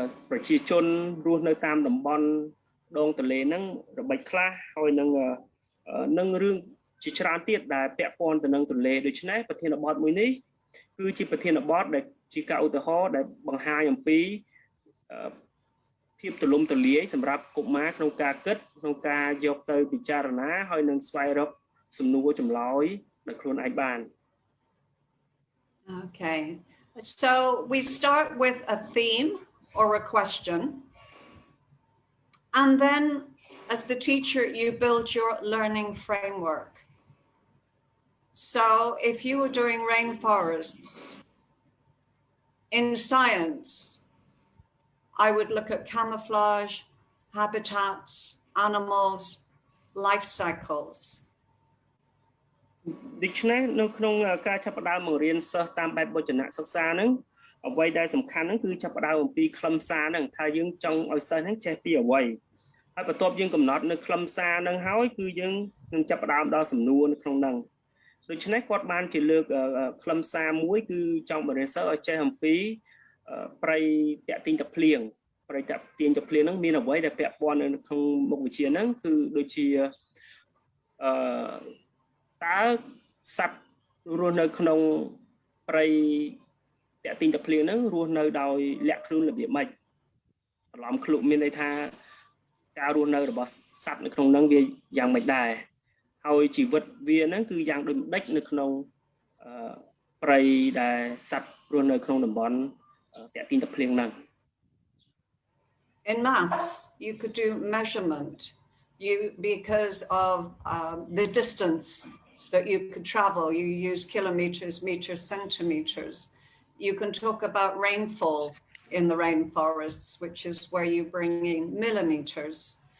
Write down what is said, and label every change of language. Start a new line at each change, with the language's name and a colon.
Khmer: ប្រជាជនរស់នៅតាមតំបន់ដងទន្លេហ្នឹងរបិចខ្លះហើយនឹងរឿងជាច្រើនទៀតដែលពាក់ព័ន្ធទៅនឹងទន្លេដូច្នេះប្រធានបទមួយនេះគឺជាប្រធានបទដែលជាការឧទាហរណ៍ដែលបង្ហាញអំពីភាពទូលំទូលាយសម្រាប់កុមារក្នុងការគិតក្នុងការយកទៅពិចារណាហើយនឹងស្វែងរកសំណួរចម្លើយដោយខ្លួនឯងបាន
English: Okay, so we start with a theme or a question, and then as the teacher, you build your learning framework. So if you were doing rainforests in science, I would look at camouflage, habitats, animals, life cycles.
Khmer: ដូច្នេះនៅក្នុងការចាប់ផ្ដើមបង្រៀនសិស្សតាមបែបវចនៈសិក្សាហ្នឹងអ្វីដែលសំខាន់ហ្នឹងគឺចាប់ផ្ដើមអំពីខ្លឹមសារហ្នឹងថាយើងចង់ឲ្យសិស្សហ្នឹងចេះពីអ្វីហើយបន្ទាប់យើងកំណត់នៅខ្លឹមសារហ្នឹងហើយគឺយើងនឹងចាប់ផ្ដើមដល់សំណួរនៅក្នុងហ្នឹងដូច្នេះគាត់បានជាលើកខ្លឹមសារមួយគឺចង់បង្រៀនសិស្សឲ្យចេះអំពីប្រៃតាក់ទាញទឹកភ្លៀងប្រៃតាក់ទាញទឹកភ្លៀងហ្នឹងមានអ្វីដែលពាក់ព័ន្ធនៅក្នុងមុខវិជ្ជាហ្នឹងគឺដូចជា តើសត្វរស់នៅក្នុងព្រៃតាក់ទាញទឹកភ្លៀងហ្នឹងរស់នៅដោយលាក់ខ្លួនរបៀបម៉េចបន្លំឃ្លុកមានន័យថាការរស់នៅរបស់សត្វនៅក្នុងហ្នឹងវាយ៉ាងម៉េចដែរហើយជីវិតវាហ្នឹងគឺយ៉ាងដូចម្ដេចនៅក្នុងព្រៃដែលសត្វរស់នៅក្នុងតំបន់តាក់ទាញទឹកភ្លៀងហ្នឹង
English: In maths, you could do measurement because of the distance that you could travel. You use kilometers, meters, centimeters. You can talk about rainfall in the rainforests, which is where you bring in millimeters.